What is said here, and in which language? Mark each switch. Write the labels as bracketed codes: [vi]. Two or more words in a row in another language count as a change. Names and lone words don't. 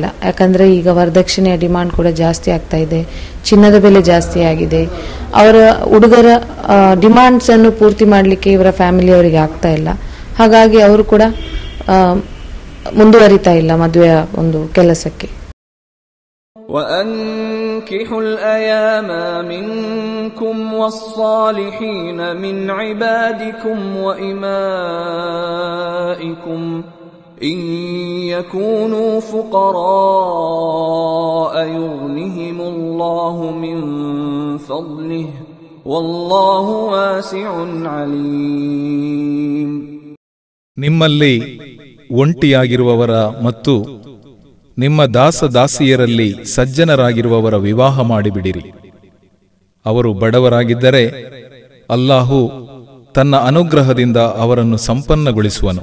[kn] ಯಾಕಂದರೆ ಈಗ ವರದಕ್ಷಿಣೆಯ ಡಿಮಾಂಡ್ ಕೂಡ ಜಾಸ್ತಿ ಆಗ್ತಾ ಇದೆ, ಚಿನ್ನದ ಬೆಲೆ ಜಾಸ್ತಿ ಆಗಿದೆ. ಅವರ ಹುಡುಗರ ಡಿಮಾಂಡ್ಸ್ ಅನ್ನು ಪೂರ್ತಿ ಮಾಡಲಿಕ್ಕೆ ಇವರ ಫ್ಯಾಮಿಲಿಯವರಿಗೆ ಆಗ್ತಾ ಇಲ್ಲ. ಹಾಗಾಗಿ ಅವರು ಕೂಡ ಮುಂದುವರಿತಾ ಇಲ್ಲ ಮದುವೆಯ ಒಂದು ಕೆಲಸಕ್ಕೆ. [ar] وأنكحوا الأيام منكم والصالحين من عبادكم وإمائكم إن يكونوا فقراء يغنهم الله من فضله والله واسع عليم. [kn] ನಿಮ್ಮಲ್ಲಿ ಒಂಟಿಯಾಗಿರುವವರ ಮತ್ತು ನಿಮ್ಮ ದಾಸದಾಸಿಯರಲ್ಲಿ ಸಜ್ಜನರಾಗಿರುವವರ ವಿವಾಹ ಮಾಡಿಬಿಡಿರಿ. ಅವರು ಬಡವರಾಗಿದ್ದರೆ ಅಲ್ಲಾಹು ತನ್ನ ಅನುಗ್ರಹದಿಂದ ಅವರನ್ನು ಸಂಪನ್ನಗೊಳಿಸುವನು.